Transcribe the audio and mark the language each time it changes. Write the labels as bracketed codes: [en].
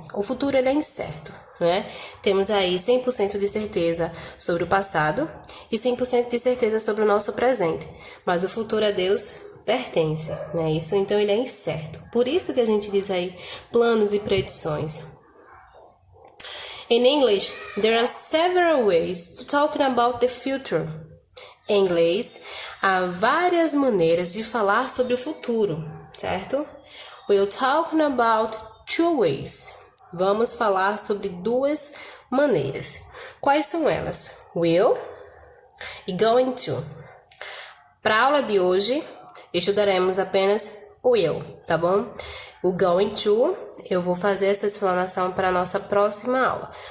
[pt] O futuro ele é incerto, Temos aí 100% de certeza sobre o passado e 100% de certeza sobre o nosso presente. Mas o futuro a Deus pertence, Isso, então ele é incerto. Por isso que a gente diz aí planos e predições. [en] In English, there are several ways to talk about the future. [pt] Em inglês, há várias maneiras de falar sobre o futuro, certo? [en] We'll talk about two ways. [pt] Vamos falar sobre duas maneiras. Quais são elas? Will e going to. Para a aula de hoje, estudaremos apenas o will, tá bom? O going to, eu vou fazer essa explanação para a nossa próxima aula.